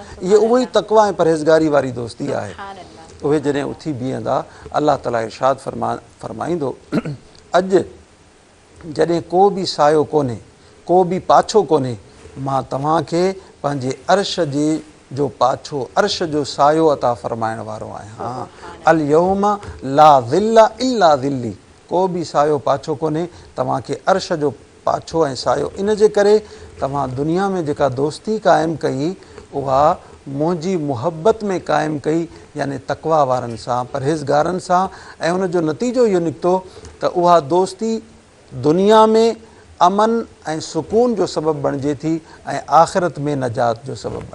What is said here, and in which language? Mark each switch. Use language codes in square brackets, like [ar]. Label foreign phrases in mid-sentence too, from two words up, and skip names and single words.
[sd] इहे उहो ई तक़वा ऐं परहेज़गारी वारी दोस्ती आहे। उहे जॾहिं उथी बीहंदा, अल्लाह ताला इरशाद फरमाईंदो, अॼु जॾहिं को बि सायो कोन्हे, को बि पाछो कोन्हे, मां तव्हांखे पंहिंजे अर्श जो पाछो, अर्श जो सायो अता फरमाइण वारो आहियां। [ar] اليوم لا ظل إلا ظلي, [sd] को बि सायो पाछो कोन्हे, तव्हांखे अर्श जो पाछो ऐं सायो। इन जे करे तव्हां दुनिया में जेका दोस्ती क़ाइमु कई उहा मुंहिंजी मुहबत में क़ाइमु कई, यानी तक़वा वारनि सां, परहेज़गारनि सां, ऐं उनजो नतीजो इहो निकितो त उहा दोस्ती दुनिया में अमन ऐं सुकून जो सबबु बणिजे थी ऐं आख़िरत में नजात जो सबबु बणिजे।